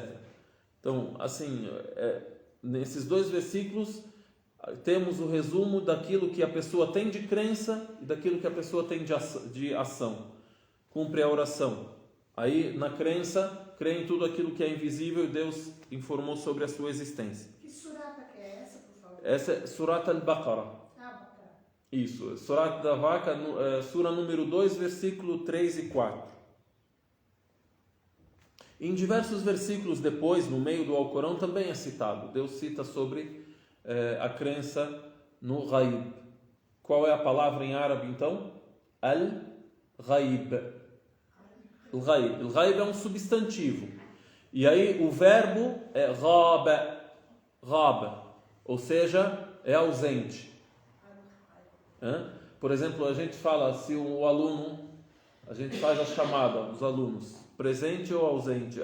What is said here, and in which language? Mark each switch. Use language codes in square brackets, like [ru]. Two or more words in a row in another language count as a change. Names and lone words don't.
[pt] Então, assim, nesses dois versículos temos o resumo daquilo que a pessoa tem de crença e daquilo que a pessoa tem de ação. Cumpre a oração. Aí, na crença, crê em tudo aquilo que é invisível e Deus informou sobre a sua existência. Que surata que é essa, por favor? Essa é Surat al-Baqarah. Baqarah. Isso, Surat da Vaca, Sura número 2, versículo 3 e 4. Em diversos versículos depois, no meio do Alcorão, também é citado. Deus cita sobre a crença no Ghaib. Qual é a palavra em árabe então? Al-Ghaib. Al-Ghaib. Al-Ghaib é um substantivo. E aí o verbo é Ghab, ou seja, é ausente. Por exemplo, a gente fala, se o aluno, a gente faz a chamada dos alunos, presente ou ausente.